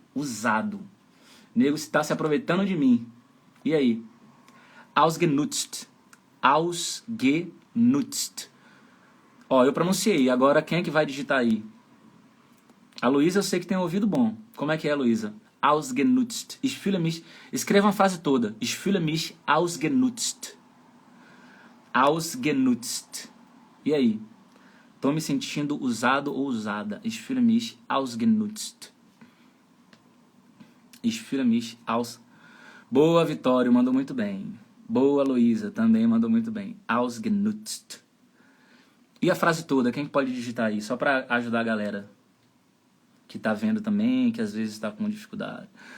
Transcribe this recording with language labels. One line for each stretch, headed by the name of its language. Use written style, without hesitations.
Portuguese: Usado. Nego está se aproveitando de mim. E aí? Ausgenutzt. Ausgenutzt. Ó, eu pronunciei. Agora quem é que vai digitar aí? A Luísa eu sei que tem um ouvido bom. Como é que é, Luísa? Ausgenutzt.
German: Ich fühle mich...
Portuguese: Escreva uma frase toda.
German: Ich fühle mich ausgenutzt. Ausgenutzt. E aí? Tô me sentindo usado ou usada. Ich fühle mich ausgenutzt. Ich fühle mich aus...
Portuguese: Boa, Vitório, mandou muito bem. Boa, Luísa, também mandou muito bem. Ausgenutzt. E a frase toda, quem pode digitar aí? Só pra ajudar a galera que tá vendo também, que às vezes tá com dificuldade.